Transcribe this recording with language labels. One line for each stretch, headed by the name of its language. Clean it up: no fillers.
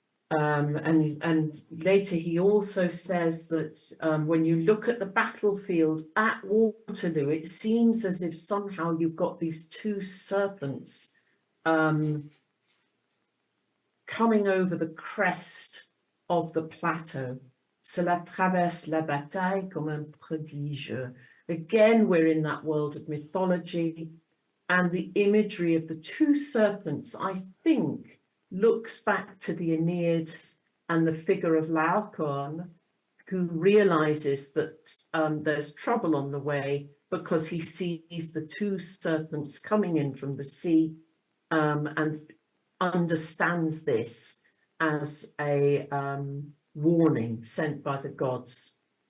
English: And later he also says that when you look at the battlefield at Waterloo, it seems as if somehow you've got these two serpents coming over the crest of the plateau.
French: Cela traverse la bataille comme un prodige.
English: Again, we're in that world of mythology, and the imagery of the two serpents, I think, looks back to the Aeneid and the figure of Laocoon, who realizes that there's trouble on the way because he sees the two serpents coming in from the sea, and understands this as a warning sent by the gods.